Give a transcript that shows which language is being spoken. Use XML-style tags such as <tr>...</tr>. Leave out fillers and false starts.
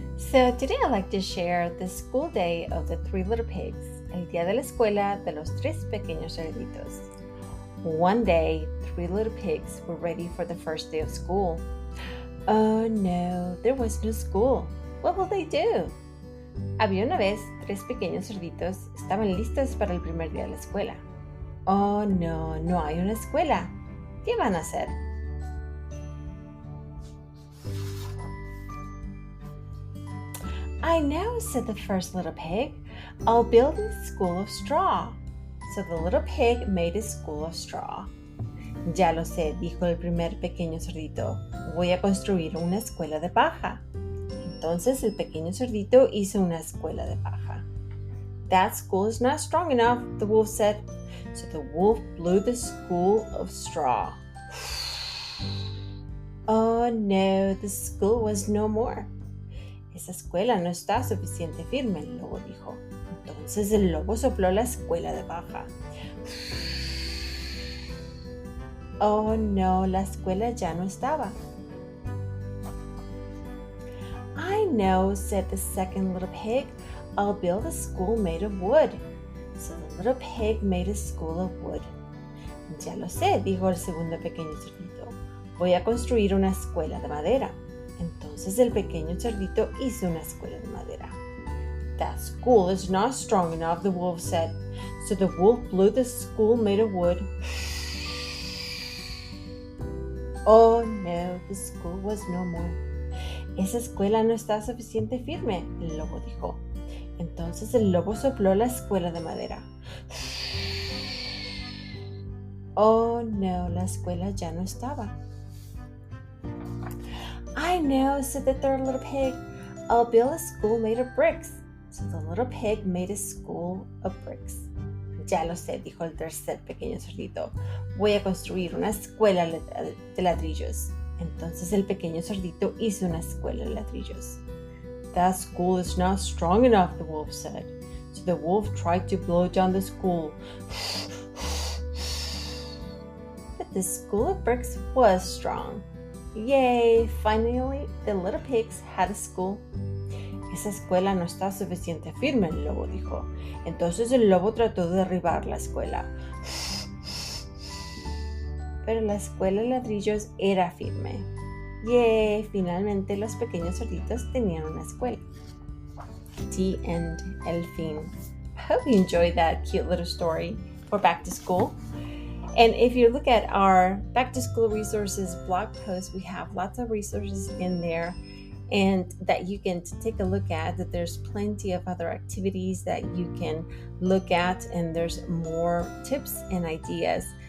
<en>So today I'd like to share the school day of the three little pigs,</en> <es>el día de la escuela de los tres pequeños cerditos.</es> <en>One day, three little pigs were ready for the first day of school. Oh no, there was no school. What will they do?</en> <es>Había una vez tres pequeños cerditos estaban listos para el primer día de la escuela. Oh no, no hay una escuela. ¿Qué van a hacer?</es> <en>I know, said the first little pig. I'll build a school of straw. So the little pig made a school of straw.</en> <es>Ya lo sé, dijo el primer pequeño cerdito. Voy a construir una escuela de paja. Entonces el pequeño cerdito hizo una escuela de paja.</es> <en>That school is not strong enough, the wolf said. So the wolf blew the school of straw. Oh no, the school was no more.</en> <es>Esa escuela no está suficiente firme, el lobo dijo. Entonces el lobo sopló la escuela de paja. Oh no, la escuela ya no estaba.</es> <en>I know, said the second little pig. I'll build a school made of wood. So the little pig made a school of wood.</en> <es>Ya lo sé, dijo el segundo pequeño cerdito. Voy a construir una escuela de madera. Entonces el pequeño cerdito hizo una escuela de madera.</es> <en>That school is not strong enough, the wolf said. So the wolf blew the school made of wood. Oh no, the school was no more.</en> <es>Esa escuela no está suficiente firme, el lobo dijo. Entonces el lobo sopló la escuela de madera. Oh no, la escuela ya no estaba.</es> <en>I know, said the third little pig. I'll build a school made of bricks. So the little pig made a school of bricks.</en> <es>Ya lo sé, dijo el tercer pequeño cerdito. Voy a construir una escuela de ladrillos. Entonces el pequeño cerdito hizo una escuela de ladrillos.</es> <en>That school is not strong enough, the wolf said. So the wolf tried to blow down the school. But the school of bricks was strong. Yay! Finally, the little pigs had a school.</en> <es>Esa escuela no está suficiente firme, el lobo dijo. Entonces el lobo trató de derribar la escuela. Pero la escuela de ladrillos era firme. Yay! Finalmente los pequeños cerditos tenían una escuela.</es> <en>The end.</en> <es>El fin.</es> <en>I hope you enjoyed that cute little story for back to school. And if you look at our back to school resources blog post, we have lots of resources in there and that you can take a look at. That there's plenty of other activities that you can look at, and there's more tips and ideas.</en>